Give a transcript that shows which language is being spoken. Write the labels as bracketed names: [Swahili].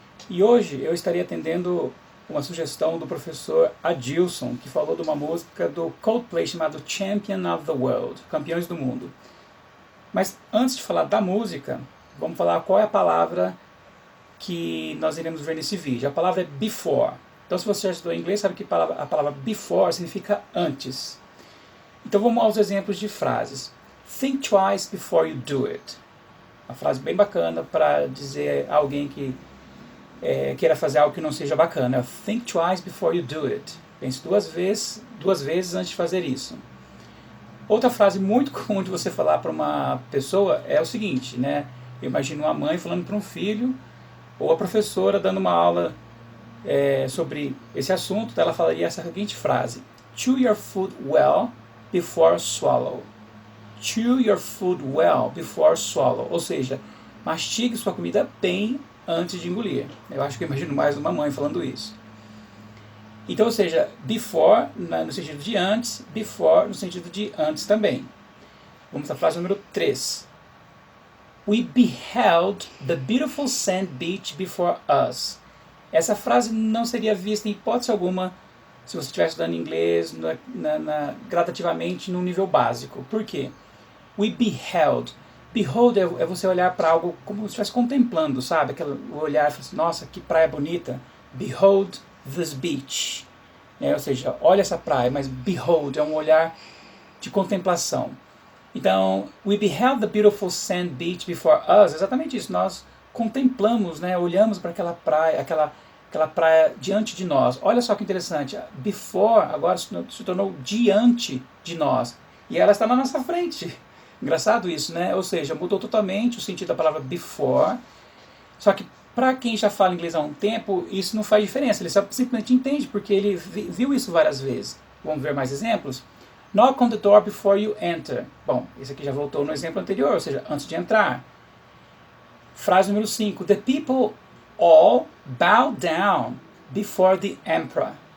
[Portuguese] E hoje eu estarei atendendo uma sugestão do professor Adilson, que falou de uma música do Coldplay chamado Champion of the World, Campeões do Mundo. Mas antes de falar da música, vamos falar qual é a palavra que nós iremos ver nesse vídeo. A palavra é before. Então se você já estudou inglês, sabe que a palavra before significa antes. Então vamos aos exemplos de frases. [English] Think twice before you do it. [Portuguese] Uma frase bem bacana para dizer a alguém que queira fazer algo que não seja bacana. [English] Think twice before you do it. [Portuguese] Pense duas vezes antes de fazer isso. Outra frase muito comum de você falar para uma pessoa é o seguinte, né? Eu imagino uma mãe falando para um filho, ou a professora dando uma aula sobre esse assunto, ela falaria essa seguinte frase: [English] Chew your food well before swallow. Chew your food well before swallow. [Portuguese] Ou seja, mastigue sua comida bem antes de engolir. Eu acho que eu imagino mais uma mãe falando isso. Então, ou seja, before no sentido de antes, before no sentido de antes também. Vamos à frase número 3. [English] We beheld the beautiful sand beach before us. [Portuguese] Essa frase não seria vista em hipótese alguma se você estiver estudando inglês gradativamente no nível básico. Por quê? [English] We beheld. [Portuguese] Behold é você olhar para algo como se estivesse contemplando, sabe? Aquele olhar, assim, nossa, que praia bonita. [English] Behold this beach. [Portuguese] Ou seja, olha essa praia, mas behold é um olhar de contemplação. [English] Então, we beheld the beautiful sand beach before us. [Portuguese] Exatamente isso, nós contemplamos, né? Olhamos para aquela praia, aquela praia diante de nós. Olha só que interessante, before agora se tornou diante de nós. E ela está na nossa frente. Engraçado isso, né? Ou seja, mudou totalmente o sentido da palavra before. Só que para quem já fala inglês há um tempo, isso não faz diferença. Ele simplesmente entende, porque ele viu isso várias vezes. Vamos ver mais exemplos? [English] Knock on the door before you enter. [Portuguese] Bom, esse aqui já voltou no exemplo anterior, ou seja, antes de entrar. Frase número 5. [English] The people all bow down before the emperor.